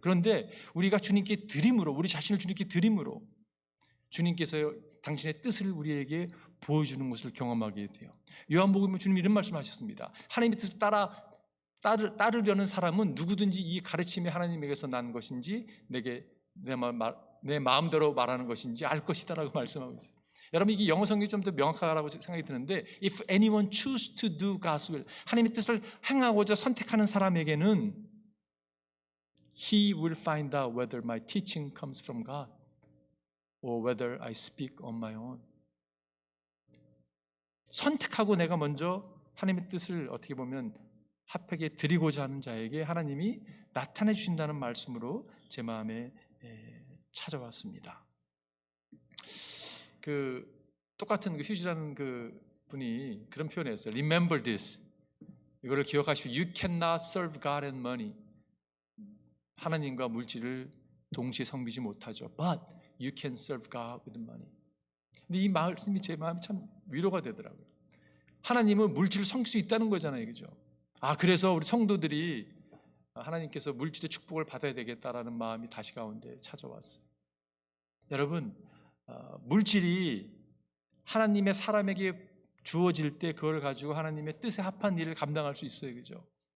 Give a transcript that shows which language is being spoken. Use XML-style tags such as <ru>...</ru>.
<ko>그런데 우리가 주님께 드림으로, 우리 자신을 주님께 드림으로 주님께서 당신의 뜻을 우리에게 보여주는 것을 경험하게 돼요. 요한복음에 주님 이런 말씀하셨습니다. 하나님의 뜻을 따르려는 사람은 누구든지 이 가르침이 하나님에게서 난 것인지 내 마음대로 말하는 것인지 알 것이다라고 말씀하고 있어요. 여러분, 이게 영어 성경이 좀 더 명확하다고 생각이 드는데,</ko> <en>If anyone choose to do God's will,</en> <ko>하나님의 뜻을 행하고자 선택하는 사람에게는</ko> <en>He will find out whether my teaching comes from God or whether I speak on my own.</en> <ko>선택하고 내가 먼저 하나님의 뜻을 어떻게 보면 합하게 드리고자 하는 자에게 하나님이 나타내 주신다는 말씀으로 제 마음에 찾아왔습니다. 똑같은 휴지라는 분이 그런 표현을 했어요.</ko> <en>Remember this.</en> <ko>이거를 기억하시오.</ko> <en>You cannot serve God and money.</en> <ko>하나님과 물질을 동시에 섬기지 못하죠.</ko> <en>But you can serve God with money.</en> <ko>근데 이 말씀이 제 마음에 참 위로가 되더라고요. 하나님은 물질을 섬길 수 있다는 거잖아요, 그죠? 그래서 우리 성도들이 하나님께서 물질의 축복을 받아야 되겠다라는 마음이 다시 가운데 찾아왔어요. 여러분, 물질이 하나님의 사람에게 주어질 때 그걸 가지고 하나님의 뜻에 합한 일을 감당할 수 있어요, 그죠?</ko>